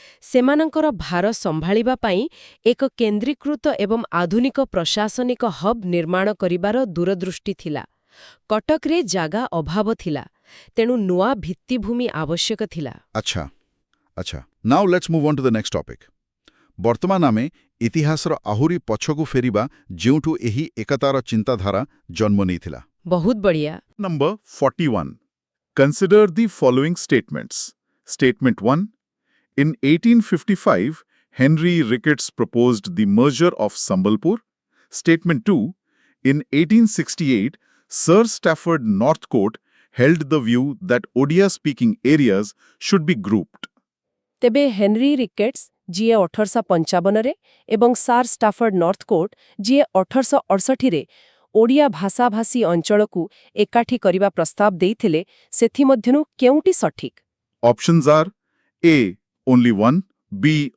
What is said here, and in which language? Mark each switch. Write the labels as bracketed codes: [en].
[or] ସେମାନଙ୍କର ଭାର ସମ୍ଭାଳିବା ପାଇଁ ଏକ କେନ୍ଦ୍ରୀକୃତ ଏବଂ ଆଧୁନିକ ପ୍ରଶାସନିକ ହବ୍ ନିର୍ମାଣ କରିବାର ଦୂରଦୃଷ୍ଟି ଥିଲା। କଟକରେ ଜାଗା ଅଭାବ ଥିଲା, ତେଣୁ ନୂଆ ଭିତ୍ତିଭୂମି ଆବଶ୍ୟକ ଥିଲା। ଆଚ୍ଛା ଆଚ୍ଛା [en] Now let's move on to the next topic. [or] ବର୍ତ୍ତମାନ ଆମେ ଇତିହାସର ଆହୁରି ପଛକୁ ଫେରିବା ଯେଉଁଠୁ ଏହି ଏକତାର ଚିନ୍ତାଧାରା ଜନ୍ମ ନେଇଥିଲା। ବହୁତ ବଢ଼ିଆ। [en] Number 41. Consider the following statements. Statement 1. In 1855, Henry Ricketts proposed the merger of Sambalpur. Statement 2. In 1868, Sir Stafford Northcote held the view that Odia-speaking areas should be grouped. [or] ତେବେ ହେନରୀ ରିକେଟ୍ସ ଯିଏ 1855ରେ ଏବଂ ସାର୍ ଷ୍ଟାଫର୍ଡ ନର୍ଥକୋଟ୍ ଯିଏ 1868ରେ ଓଡ଼ିଆ ଭାଷାଭାଷୀ ଅଞ୍ଚଳକୁ ଏକାଠି କରିବା ପ୍ରସ୍ତାବ ଦେଇଥିଲେ, ସେଥିମଧ୍ୟରୁ କେଉଁଟି ସଠିକ୍? [en] Options are A. Only one, B.